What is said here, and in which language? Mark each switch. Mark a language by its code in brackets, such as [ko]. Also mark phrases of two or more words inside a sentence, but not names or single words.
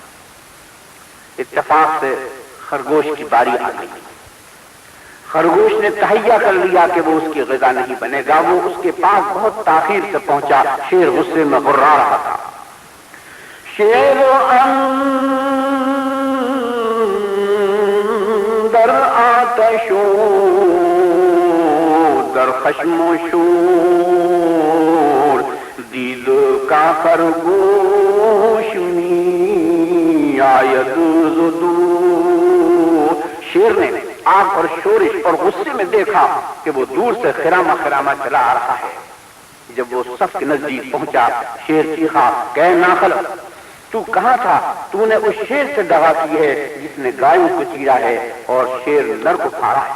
[ur] اتفاق سے خرگوش کی باری آ گئی۔ خرگوش نے تہیا کر لیا کہ وہ اس کی غذا نہیں بنے گا، وہ اس کے پاس بہت تاخیر سے پہنچا۔ شیر غصے میں غرا رہا تھا۔ [fa] شیر اندر آتشوں در خشم و شور، دید کا خرگوش می آید زدور۔ [ur] شیر نے آگ اور شورش اور غصے میں دیکھا کہ وہ دور سے خرامہ خرامہ چلا آ رہا ہے۔ جب وہ صف کے نزدیک پہنچا، شیر چیخا کہ اے ناخل، تو کہاں تھا؟ تو نے اس شیر سے دغا کی ہے جس نے گایوں کو چیرا ہے اور شیر نر کو پھاڑا ہے۔